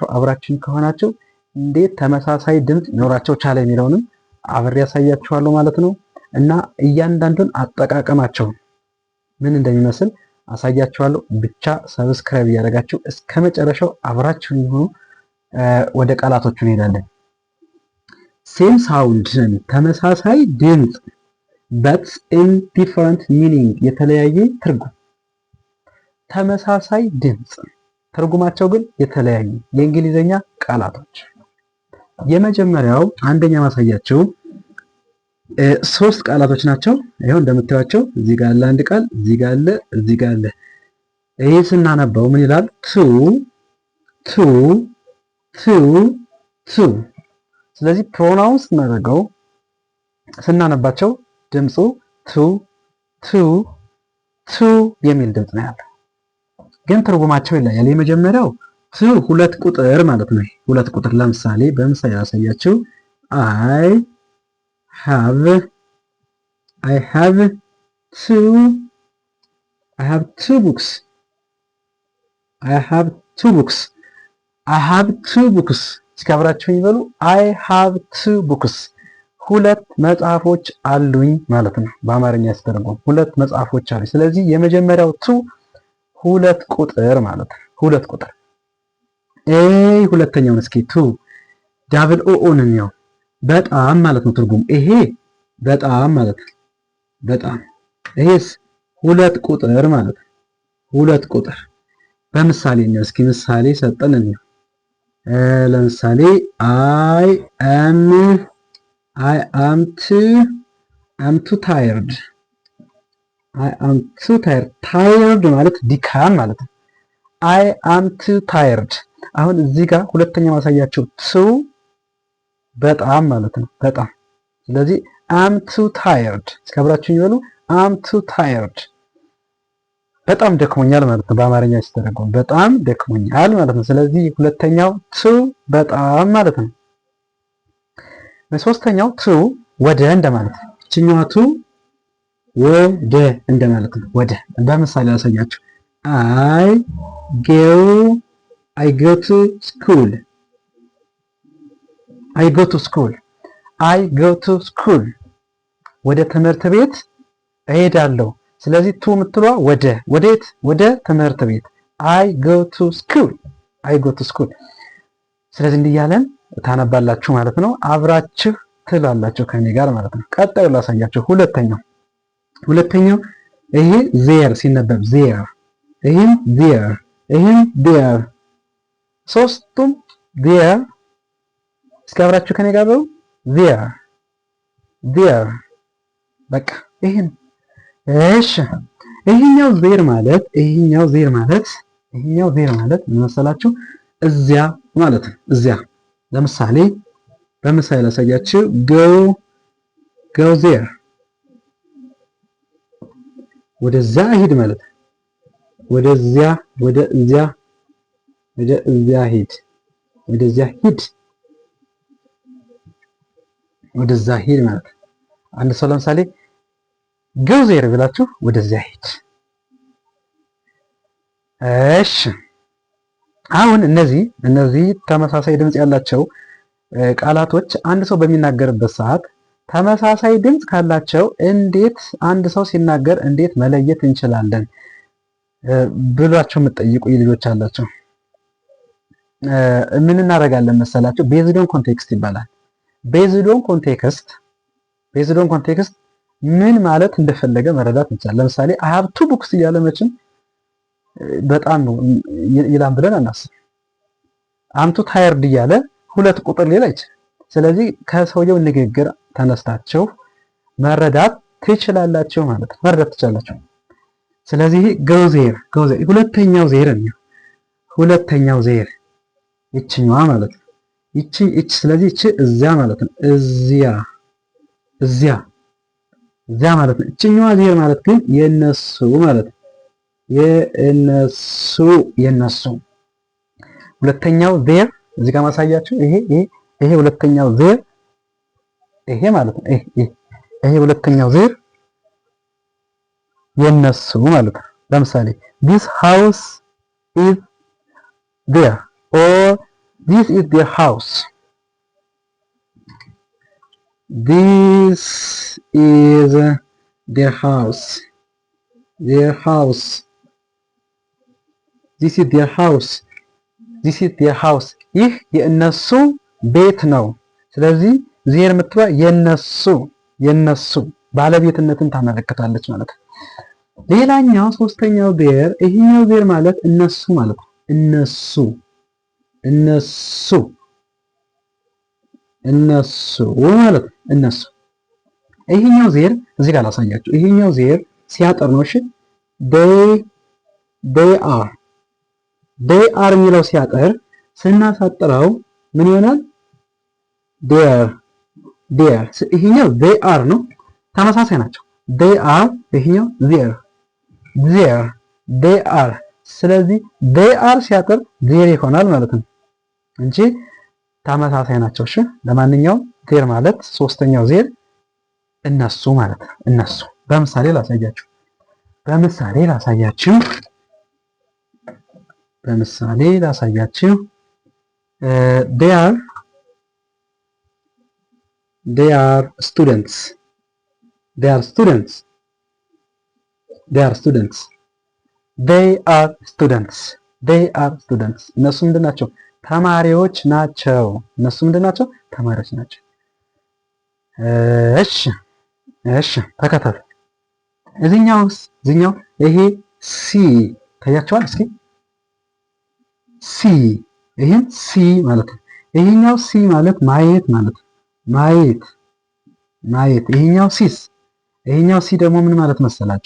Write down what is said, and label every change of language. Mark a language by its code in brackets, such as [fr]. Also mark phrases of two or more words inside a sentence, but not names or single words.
[am] አብራችሁኝ ከሆናችሁ እንዴት ተመሳሳይ ድምፅ ሊኖራቸው ቻለ የሚለውንም አብሬ ያሳያችኋለሁ ማለት ነው እና እያንዳንዱን አጠቃቀማቸው ምን እንደሚመስል አሳያችኋለሁ። ብቻ ሰብስክራይብ እያደረጋችሁ እስከ መጨረሻው አብራችሁ ይሁኑ። ወደ ቃላቶቹ እንሄዳለን። ሴም ሳውንድ ተመሳሳይ ድምፅ [en] but in different meaning [am] የተለያየ ትርጉም። ተመሳሳይ ድምፅ ትርጉማቸው ግን የተለያየ የእንግሊዘኛ ቃላቶች። የመጀመሪያው አንደኛ ማሳያቸው ሶስት ቃላቶች ናቸው። ይሄው እንደምታዩቸው እዚህ ጋር አለ አንድ ቃል፣ እዚህ ጋር አለ፣ እዚህ ጋር አለ። ይሄ ስናነበው ምን ይላል? ቱ። ስለዚህ ፕሮናውንስ እናደርገው ስናነባቸው ድምፁ ቱ የሚል ድምፅ ነው ያለው፣ ግን ትርጉማቸው ይለያል። የመጀመሪያው ቱ ሁለት ቁጥር ማለት ነው። ሁለት ቁጥር ለምሳሌ በምሳሌ ያሳያችሁ [en] I have two books. [am] እስኪ አብራችሁ ይበሉ። [en] I have two books [am] ሁለት መጽሐፎች አሉኝ ማለት ነው። በአማርኛ ሲተረጎም ሁለት መጽሐፎች አሉኝ። ስለዚህ የመጀመሪያው ቱ ሁለት ቁጥር ማለት ነው። ሁለት ቁጥር። ሁለተኛውን እስኪ [en] t double o [am] ነው በጣም ማለት ነው ትርጉም። ይሄ በጣም ማለት ነው በጣም። ይሄስ ሁለት ቁጥር ማለት ነው ሁለት ቁጥር። በምሳሌ ነው እስኪ ምሳሌ ሰጠን ነው። ለምሳሌ [en] I am too tired. [am] tired ማለት ድካም ማለት ነው። [en] I am too tired። [am] አሁን እዚህ ጋር ሁለተኛ ማሳያቸው ቱ በጣም ማለት ነው በጣም። ስለዚህ [en] am too tired [am] እስከብራችሁ ይበሉ። [en] am too tired [am] በጣም ደክሞኛል ማለት ነው። በአማርኛ ሲተረጎም በጣም ደክሞኛል ማለት ነው። ስለዚህ ሁለተኛው ቱ በጣም ማለት ነው። በሶስተኛው ቱ ወደ እንደማለት ነው። እችኛዋ ቱ ወደ እንደማለት ነው። ወደ በምሳሌ ያሳያችሁ [en] I go to school [am] ወደ ትምህርት ቤት እሄዳለሁ። ስለዚህ ቱ የምትሏ ወዴት? ወደ ትምህርት ቤት [en] I go to school። [am] ስለዚህ እንዲህ እያለን ታነባላችሁ ማለት ነው። አብራችሁ ትላላችሁ ከኔ ጋር ማለት ነው። ቀጣዩ ላሳያችሁ። ሁለተኛው ይሄ ዜር ሲነበብ ዜር፣ ይሄም ዜር፣ ሶስቱም ዜር። እስኪ አብራችሁ ከኔ ጋር በሉ ዜር። በቃ ይሄን። እሺ ይሄኛው ዜር ማለት ምን መሰላችሁ? እዚያ ማለት ነው። እዚያ ለምሳሌ በምሳሌ ላሳያችሁ። [en] go there [am] ወደዚያ ሂድ ማለት ነው። ወደዚያ ሂድ ማለት ነው። አንድ ሰው ለምሳሌ [en] go there [am] ብላችሁ ወደዚያ ሂድ። እሺ አሁን እነዚህ ተመሳሳይ ድምፅ ያላቸው ቃላቶች አንድ ሰው በሚናገርበት ሰዓት ተመሳሳይ ድምፅ ካላቸው እንዴት አንድ ሰው ሲናገር እንዴት መለየት እንችላለን ብሏቸው የምትጠይቁ ልጆች አላቸው። ምን እናደርጋለን መሰላቸው? [en] based on context [am] ይባላል። [en] based on context [am] ምን ማለት እንደፈለገ መረዳት እንችላለን። ለምሳሌ [en] I have two books [am] እያለ መቼም በጣም ይላም ብለን አናስብ። [en] am too tired [am] እያለ ሁለት ቁጥር ሌላ ይችላል። ስለዚህ ከሰውየው ንግግር ተነስታችሁ መረዳት ትችላላችሁ ማለት ነው። መረዳት ትችላላችሁ። ስለዚህ [en] go there [am] ሁለተኛው ዜር ይችኛዋ ማለት ነው። ስለዚህ ይች እዚያ ማለት ነው። እዚያ ማለት ነው። ይችኛዋ ዜር ማለት ግን የነሱ ማለት ነው። የእነሱ የነሱ። ሁለተኛው ዜር እዚህ ጋር ማሳያችሁ ይሄ ሁለተኛው ዜር ይሄ ማለት ነው። ይሄ ሁለተኛው ዜር የነሱ ማለት ነው። ለምሳሌ [en] this house is there or this is their house. This is their house. Their house. This is their house. This is their house. [am] ይህ የእነሱ ቤት ነው። ስለዚህ ዜር የምትባ የነሱ ባለቤትነትን ታመለክታለች ማለት ነው። ሌላኛው ሶስተኛው ዜር ይሄኛው ዜር ማለት እነሱ ማለት ነው። እነሱ ማለት ነው። እነሱ ይሄኛው ዜር እዚህ ጋር ላሳያችሁ። ይሄኛው ዜር ሲያጠር ነው። እሺ [en] they are [am] የሚለው ሲያጠር ስናሳጥረው ምን ይሆናል? there ይሄኛው [en] they are [am] ነው። ተመሳሳይ ናቸው። [en] they are [am] ይሄኛው [en] there they are። [am] ስለዚህ [en] they are [am] ሲያጠር there ይሆናል ማለት ነው እንጂ ተመሳሳይ ናቸው። እሺ ለማንኛውም ዜር ማለት ሶስተኛው ዜር እነሱ ማለት ነው። እነሱ በምሳሌ ላሳያችሁ [en] they are students. They are students. [am] እነሱ ምንድን ናቸው? ተማሪዎች ናቸው። ተማሪዎች ናቸው። እሺ ተከታተሉ። እዚህኛው ይሄ ሲ ታያቸዋል። እስኪ ሲ ይሄም ሲ ማለት ነው። ይሄኛው ሲ ማለት ማየት ማለት ነው። ማየት። ይሄኛው ሲ ደግሞ ምን ማለት መሰላችሁ?